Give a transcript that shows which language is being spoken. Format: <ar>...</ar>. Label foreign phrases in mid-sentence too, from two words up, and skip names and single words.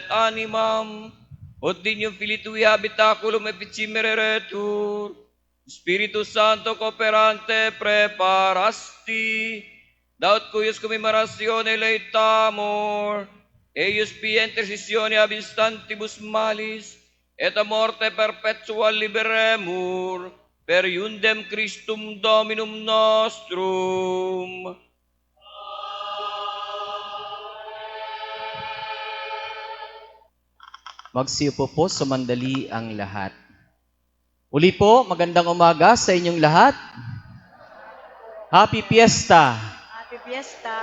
<la>Animam, ut dignum Filii Tui habitaculum epicimere retur, Spiritus Santo cooperante preparasti, daut cuius commemoratione leitamur, eius pia intercessione ab instantibus malis, et a morte perpetua liberemur, per iundem Christum Dominum nostrum.</la> <tl>Magsiupo po sumandali ang lahat. Uli po, magandang umaga sa inyong lahat.</tl> <en>Happy Fiesta! Happy Fiesta!</en>